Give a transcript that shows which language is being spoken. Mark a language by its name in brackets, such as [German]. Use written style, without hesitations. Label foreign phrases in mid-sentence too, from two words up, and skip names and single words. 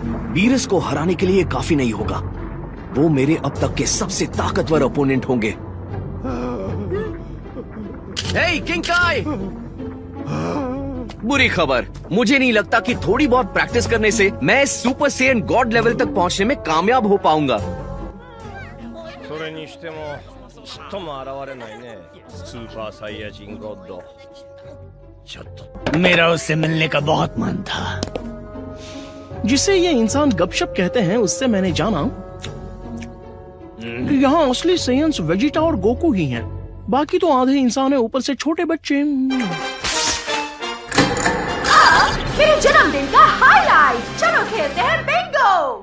[Hindi] बीरस को हराने के लिए काफी नहीं होगा। वो मेरे अब तक के सबसे ताकतवर ओपोनेंट होंगे। हे किंग काय! बुरी खबर, मुझे नहीं लगता कि थोड़ी बहुत प्रैक्टिस करने से मैं इस सुपर सेयन गॉड लेवल तक पहुंचने में कामयाब हो पाऊंगा। [Japanese] それにしてもちっとも現れないねスーパーサイヤ人ゴッドちょっと [Hindi] मेरा उससे मिलने का बहुत मन था। जिसे ये इंसान गपशप कहते हैं उससे मैंने जाना कि यहाँ असली सेयन्स वेजिटा और गोकू ही हैं। बाकी तो आधे इंसान है, ऊपर से छोटे बच्चे। मेरे जन्मदिन का हाईलाइट, चलो खेलते हैं बिंगो।